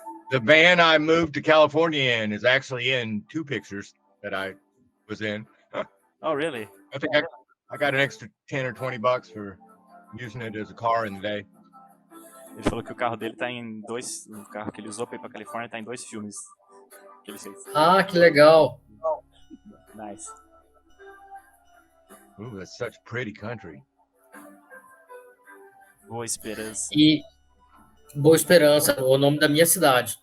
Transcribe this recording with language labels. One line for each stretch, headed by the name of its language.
English: The van I moved to California in is actually in 2 pictures that I was in. Oh, really? I think I got an extra $10 or $20 for using it as a car in the day.
Portuguese: Ele falou que o carro dele tá em 2, o carro que ele usou para ir para Califórnia tá em 2 filmes que ele fez. Ah, que legal.
English: Nice. Ooh, that's such pretty country.
Portuguese: Boa Esperança. E Boa Esperança, o nome da minha cidade.